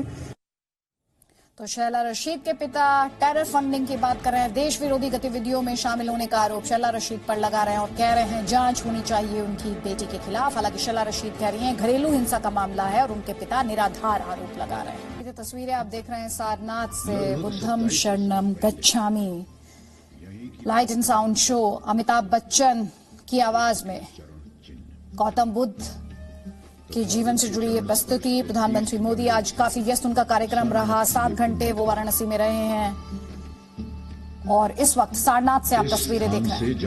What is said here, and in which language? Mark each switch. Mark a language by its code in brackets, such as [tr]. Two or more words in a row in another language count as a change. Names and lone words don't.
[hi] तो शैला रशीद के पिता [en] terror funding [hi] की बात कर रहे हैं, देश विरोधी गतिविधियों में शामिल होने का आरोप शैला रशीद पर लगा रहे हैं और कह रहे हैं जांच होनी चाहिए उनकी बेटी के खिलाफ। हालांकि शैला रशीद कह रही हैं घरेलू हिंसा का मामला है और उनके पिता निराधार आरोप लगा रहे हैं। ये तस्वीरें आप देख रहे हैं सारनाथ से, [pi] बुद्धम शरणम गच्छामि [en] light and sound show, [hi] अमिताभ बच्चन की आवाज में गौतम बुद्ध के जीवन से जुड़ी ये प्रस्तुति। प्रधानमंत्री मोदी आज काफी व्यस्त उनका कार्यक्रम रहा, 7 घंटे वो वाराणसी में रहे हैं और इस वक्त सारनाथ से आप तस्वीरें देख रहे हैं।